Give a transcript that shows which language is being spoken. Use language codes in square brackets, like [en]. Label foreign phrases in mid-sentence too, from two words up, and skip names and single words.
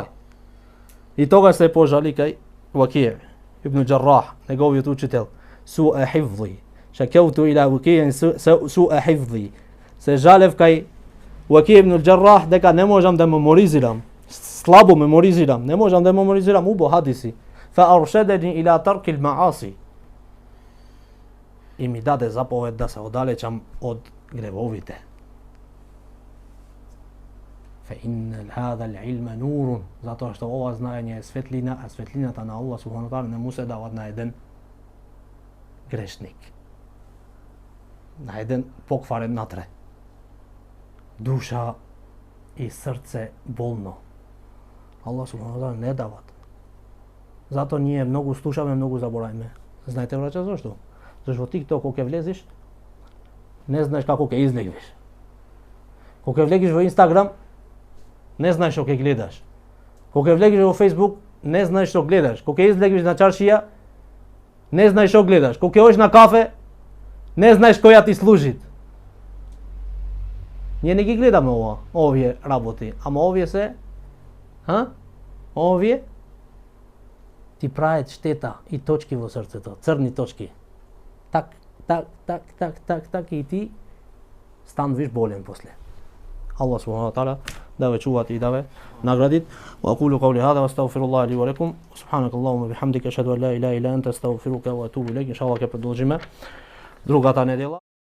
[mk] И тогаш се пожали кај Вакија ибн Џаррах, неговиот учител, [ar] سوء حفظي. شكوت إلى وكيع سوء حفظي. [mk] Се жалев кај Вакија ибн Џаррах дека не можам да меморизирам, слабо меморизирам, не можам да меморизирам убо хадиси. [ar] فأرشدني إلى ترك المعاصي. [mk] И ми даде заповед да се оддалечам од гревовите. [ar] فإن هذا العلم نور, [mk] затоа што ова знаење е светлина, а светлината на Аллах субхану ва таала не му се дава на еден грешник, на еден покварен натре, душа и срце болно. [ar] الله سبحانه وتعالى [mk] не дават. Зато ние многу слушаме, многу заборајме. Знаете, браќа, зашто? Зашто во TikTok кога ќе влезеш, не знаеш како ќе излегнеш. Кога ќе влегеш во Instagram, не знаеш што ќе гледаш. Кога ќе влегеш во Facebook, не знаеш што гледаш. Кога ќе излегнеш на чаршија, не знаеш што гледаш. Кога ќе одиш на кафе, не знаеш која ти служи. Ние не ги гледаме овие работи, ама овие се, овие ти прават штета и точки во срцето, црни точки. Так и ти стануваш болен после. [ar] الله سبحانه وتعالى [mk] да ве чувати и да ве наградит. [ar] وأقول قولي هذا وأستغفر الله لي ولكم سبحانك اللهم وبحمدك أشهد أن لا إله إلا أنت أستغفرك وأتوب إليك. [mk] Inshallah ќе продолжиме другата недела.